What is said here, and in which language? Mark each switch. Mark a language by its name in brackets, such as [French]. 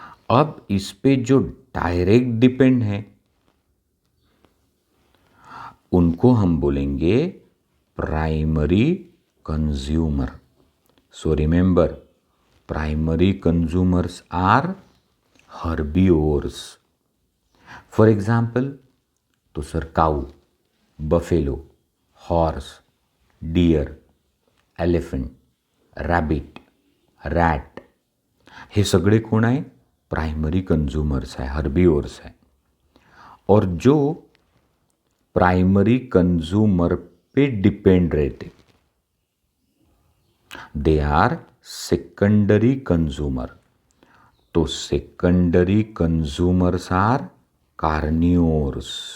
[Hindi] अब इस पे जो डायरेक्ट डिपेंड है उनको हम बोलेंगे primary consumer. [English] So remember, primary consumers are herbivores. For example, तो sir cow, buffalo, horse, deer, elephant, rabbit, rat, [Marathi] हे सगळे कोण आहे? प्राइमरी कंज्यूमर्स आहे, हर्बिवोर्स आहे. [Hindi] और जो प्राइमरी कंज्यूमर पे डिपेंड रहते [English] They are secondary consumer. तो secondary consumers are carnivores.